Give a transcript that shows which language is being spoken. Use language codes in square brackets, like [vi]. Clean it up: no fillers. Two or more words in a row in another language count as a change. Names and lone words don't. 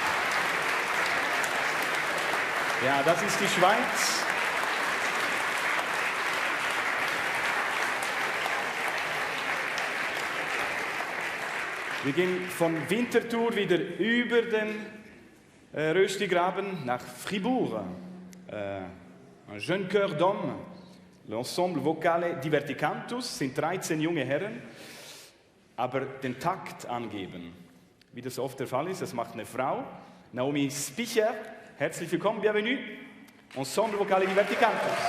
[de] Ja, das ist die Schweiz. Wir gehen von Winterthur wieder über den Röstigraben nach Fribourg. [fr] Un jeune chœur d'hommes, [de] l'ensemble vocale Diverticantus, sind 13 junge Herren, aber den Takt angeben, wie das oft der Fall ist, das macht eine Frau. Naomi Spicher, herzlich willkommen, bienvenue. Ensemble vocale Diverticantus.